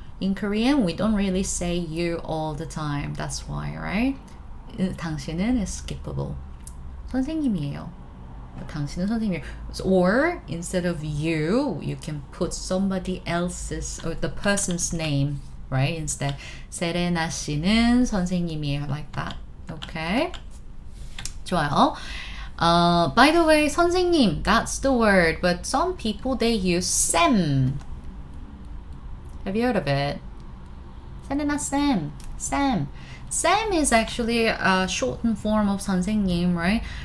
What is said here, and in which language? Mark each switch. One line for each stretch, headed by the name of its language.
English: In Korean, we don't really say you all the time. That's why, right? 당신은 is skippable.
Korean: 선생님이에요. 당신은 선생님이에요.
English: Or instead of you can put somebody else's or the person's name, right? Instead,
Korean: 세레나 씨는 선생님이에요.
English: Like that. Okay?
Korean: 좋아요.
English: By the way, 선생님, that's the word, but some people, they use 쌤. Have you heard of it? 세레나 쌤. Sam. Sam is actually a shortened form of 선생님, right?